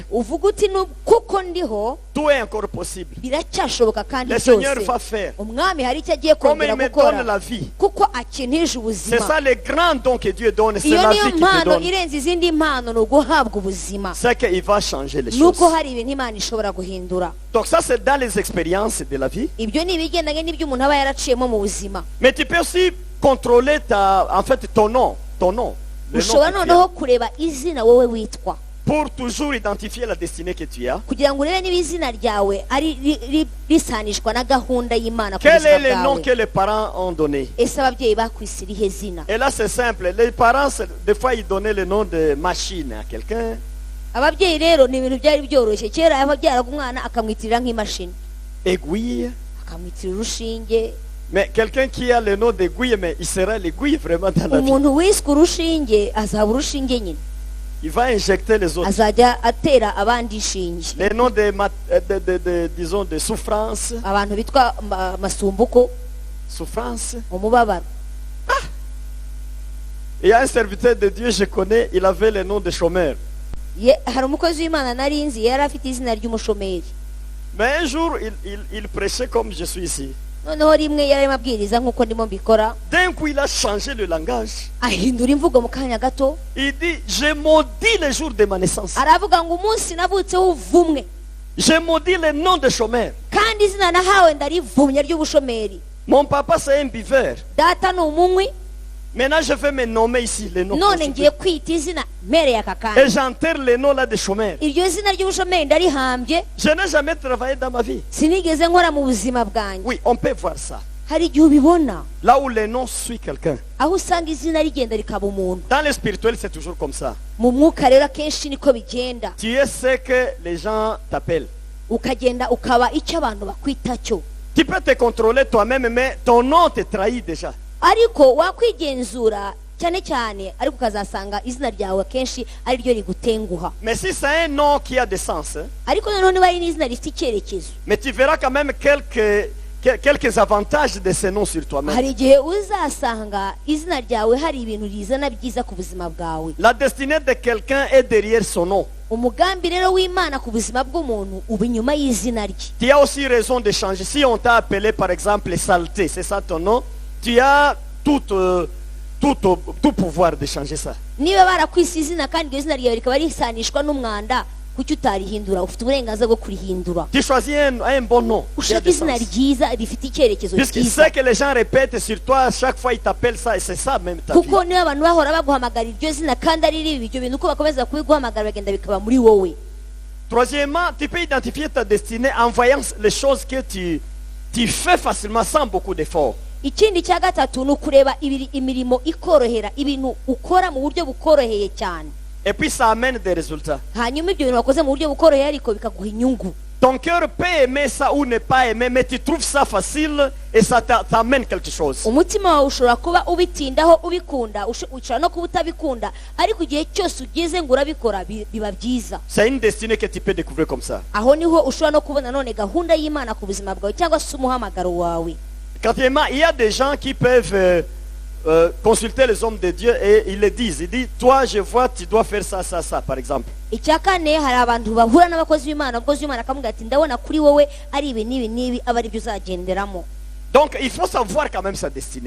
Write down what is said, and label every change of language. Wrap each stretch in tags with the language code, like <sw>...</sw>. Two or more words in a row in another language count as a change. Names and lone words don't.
<rw>uvuga uti kuko ndiho</rw> <fr>tout est encore possible.</fr> <rw>biracyashoboka kandi</rw> <fr>Le Seigneur</fr> <rw>byose</rw> <fr>va faire.</fr> <rw>umwami hari icyo agiye</rw> <fr>Comme</fr> <rw>kongera</rw> <fr>il me</fr> <rw>gukora</rw> <fr>donne la vie.</fr> <rw>kuko akintije</rw> <fr>C'est</fr> <rw>ubuzima.</rw> <fr>ça le grand don que Dieu donne. C'est</fr> <rw>Iyo</rw> <fr>la</fr> <rw>niyo</rw> <fr>vie qu'il te</fr> <rw>mpano</rw> <fr>donne.</fr> <rw>irenze izindi mpano ni uguhabwa ubuzima,</rw> <fr>C'est qu'il va changer les choses.</fr> <rw>nuko hari ibintu Imana ishobora guhindura.</rw> <fr>Donc ça c'est dans les expériences de la vie.</fr> <rw>Ibyo ni ibigendanye n'ibyo umuntu aba yaraciyemo mu buzima.</rw> <fr>Mais tu peux aussi contrôler ton nom. Le nom</fr> <rw>Ushobora</rw> <fr>que tu as,</fr> <rw>noneho kureba izina wowe witwa</rw> <fr>pour toujours identifier la destinée que tu as.</fr> <rw>kugira ngo urebe niba izina ryawe ari risanishwa na gahunda y'Imana ku</rw> <fr>Quel est</fr> <rw>buzima</rw> <fr>le nom</fr> <rw>bwawe.</rw> <fr>que les parents ont donné?</fr> <rw>Ese ababyeyi bakwise irihe zina?</rw> <fr>Et là c'est simple. Les parents, des fois ils donnaient le nom de machine à quelqu'un.</fr> <rw>Ababyeyi rero ni ibintu byari byoroshye. Kera yababyaraga umwana akamwitirira nk'imashini,</rw> <fr>Aiguille.</fr> <rw>akamwitirira urushinge.</rw> <fr>Mais quelqu'un qui a le nom d'aiguille, mais il sera l'aiguille vraiment dans la vie.</fr> <rw>Umuntu wiswe urushinge azaba urushinge nyine,</rw> <fr>Il va injecter les autres.</fr> <rw>azajya atera abandi inshinge.</rw> <fr>Les noms disons, de souffrance.</fr> <rw>Abantu bitwa masumbuko,</rw> <fr>Souffrance.</fr> <rw>umubabaro.</rw> <fr>Il y a un serviteur de Dieu, je connais, il avait le nom de chômeur.</fr> <rw>Hari umukozi w'Imana nari nzi yari afite izina ry'umushomeri.</rw> <fr>Mais un jour, il prêchait comme je suis ici.</fr> <rw>Noneho rimwe yari arimo abwiriza nk'uko ndimo mbikora,</rw> <fr>D'un coup, il a changé le langage.</fr> <rw>ahindura imvugo mu kanya gato,</rw> <fr>Il dit, je maudis le jour de ma naissance.</fr> <rw>aravuga ngo umunsi navutseho uvumwe,</rw> <fr>Je maudis le nom de chômeur.</fr> <rw>kandi izina nahawe ndarivumye ry'ubushomeri.</rw> <fr>Mon papa, c'est un buveur.</fr> <rw>Data ni umunywi,</rw> <fr>Maintenant, je vais me nommer ici les noms.</fr> <rw>none ngiye kwita izina mpereye aka</rw> <fr>Et</fr> <rw>kanya</rw> <fr>j'enterre les noms là des chômeurs.</fr> <rw>iryo zina ry'ubushomeri ndarihambye</rw> <fr>Je n'ai jamais travaillé dans ma vie.</fr> <rw>sinigeze nkora mu buzima bwanjye.</rw> <fr>Oui, on peut voir ça.</fr> <rw>hari igihe ubibona</rw> <fr>Là où le nom suit quelqu'un.</fr> <rw>aho usanga izina rigenda rikaba umuntu.</rw> <fr>Dans le spirituel, c'est toujours comme ça.</fr> <rw>mu mwuka rero akenshi niko bigenda,</rw> <fr>Tu es ce que les gens t'appellent.</fr> <rw>ukagenda ukaba icyo abantu bakwita cyo,</rw> <fr>Tu peux te contrôler toi-même, mais ton nom te trahit déjà.</fr> <rw>ariko wakwigenzura cyane cyane, ariko ukazasanga izina ryawe akenshi ari ryo rigutenguha.</rw> <fr>Mais si c'est un nom qui a des sens, hein,</fr> <rw>ariko noneho niba ari n'izina rifite icyerekezo,</rw> <fr>mais tu verras quand même quelques avantages de ce nom sur toi-même.</fr> <rw>hari igihe uzasanga izina ryawe hari ibintu rizana byiza ku buzima bwawe.</rw> <fr>La destinée de quelqu'un est derrière son nom.</fr> <rw>umugambi rero w'Imana ku buzima bw'umuntu uba inyuma y'izina rye.</rw> <fr>Tu as aussi raison de changer. Si on t'a appelé par exemple saleté, c'est ça ton nom, tu as tout pouvoir de changer ça.</fr> <rw>niba barakwise izina kandi iryo zina ryawe rikaba risanishwa n'umwanda, kuki utarihindura? ufite uburenganzira bwo kurihindura.</rw> <fr>Tu choisis un bon nom. qui a</fr> <rw>ushaka</rw> <fr>des</fr> <rw>izina</rw> <fr>sens.</fr> <rw>ryiza rifite icyerekezo</rw> <fr>Puisque</fr> <rw>cyiza,</rw> <fr>ce que les gens répètent sur toi, chaque fois ils t'appellent ça, et c'est ça même ta vie.</fr> <rw>kuko niba abantu bahora baguhamagara iryo zina kandi ari ribi, ibyo bintu uko bakomeza kubiguhamagara bagenda bikaba muri wowe.</rw> <fr>Troisièmement, tu peux identifier ta destinée en voyant les choses que tu fais facilement sans beaucoup d'efforts.</fr> <rw>ikindi cya gatatu ni ukureba imirimo ikorohera, ibintu ukora mu buryo bukoroheye cyane,</rw> <fr>Et puis ça amène des résultats.</fr> <rw>hanyuma ibyo bintu wakoze mu buryo bukoroheye ariko bikaguha inyungu.</rw> <fr>Ton cœur peut aimer ça ou ne pas aimer, mais tu trouves ça facile et ça t'amène quelque chose.</fr> <rw>umutima wawe ushobora kuba ubitindaho ubikunda, ushobora no kuba utabikunda, ariko igihe cyose ugeze ngo urabikora biba byiza.</rw> <fr>C'est une destinée que tu peux découvrir comme ça.</fr> <rw>aho niho ushobora no kubona none gahunda y'Imana ku buzima bwawe cyangwa se umuhamagaro wawe.</rw> <fr>Quatrièmement, il y a des gens qui peuvent consulter les hommes de Dieu et ils le disent. Ils disent, toi je vois, tu dois faire ça, ça, ça, par exemple.</fr> <rw>icya kane, hari abantu bahura n'abakozi b'Imana, umukozi w'Imana akamubwira ati ndabona kuri wowe ari ibi n'ibi n'ibi, aba ari byo uzagenderamo.</rw> <fr>Donc il faut savoir quand même sa destinée.</fr>